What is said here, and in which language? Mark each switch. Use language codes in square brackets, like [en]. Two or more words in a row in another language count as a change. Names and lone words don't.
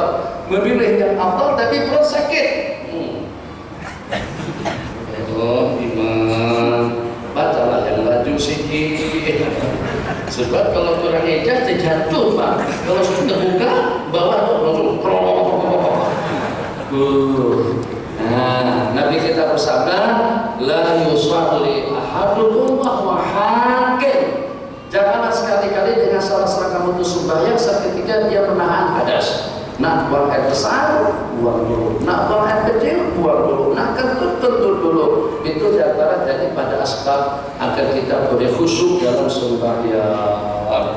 [ms] Memilih yang afdal tapi perut sakit. Oh, Imam, bacalah yang laju sikit. Sebab kalau kurang ijaz hancur Pak. Kalau sudah terbuka, bawah langsung Nah, Nabi kita bersabda, [ar] لا يصلي أحدكم وهو حاكم. [ms] Janganlah sekali-kali dengan salah kamu itu sembahyang seketika dia menahan hadas. Nak buang air besar, buang dulu. Nak buang air kecil, buang dulu. Nak kentut dulu. Itu diantara daripada asbab agar kita boleh khusyuk dalam sembahyang.